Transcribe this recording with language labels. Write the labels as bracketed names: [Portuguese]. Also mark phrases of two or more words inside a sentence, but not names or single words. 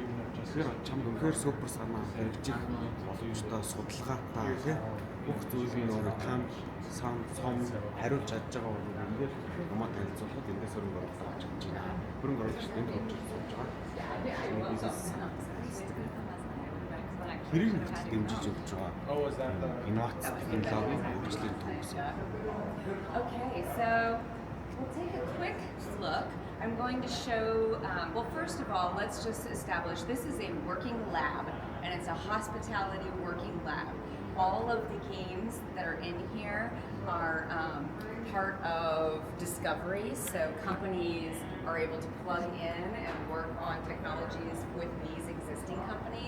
[Mongolian] Тэгэхээр чамд үнэхээр супер санаа хэрэгжих боломжтой судалгаатай тийм бүх зүйл нь өөрөө том хариулж чадж байгаа бол ингээд юмаа танилцуулахад эндээс хөрөнгө оруулалт авч чадж байна. Хөрөнгө оруулагчид энд хөгжиж сууж байгаа. Хэрэг дэмжиж өгч байгаа. Инновац технологийн хөгжлийн төвс. [English] Okay, so we'll take a quick look. I'm going to show, well, first of all, let's just establish this is a working lab, and it's a hospitality working lab. All of the games that are in here are part of discovery, so companies are able to plug in and work on technologies with these existing companies.